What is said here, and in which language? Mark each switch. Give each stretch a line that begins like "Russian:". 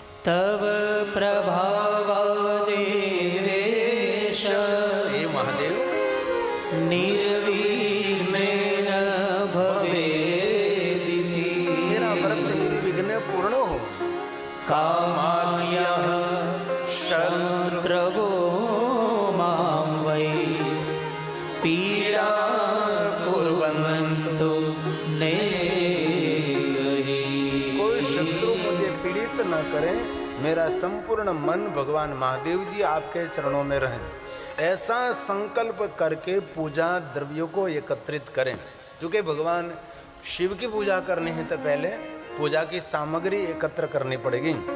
Sanskrit: तव प्रभावान देवेश, हे महादेव, निर्विघ्नेन भवेदिति,
Hindi: मेरा व्रत निर्विघ्न पूर्ण हो।
Sanskrit: कामाद्यः शत्रवो मां वै पीडा कुर्वन्तु नेहि।
Hindi: कोई शत्रु मुझे पीड़ित न करे, मेरा संपूर्ण मन भगवान महादेव जी आपके चरणों में रहे। ऐसा संकल्प करके पूजा द्रव्यों को एकत्रित करें। क्योंकि भगवान शिव की पूजा करनी है तो पहले पूजा की सामग्री एकत्र करनी पड़ेगी।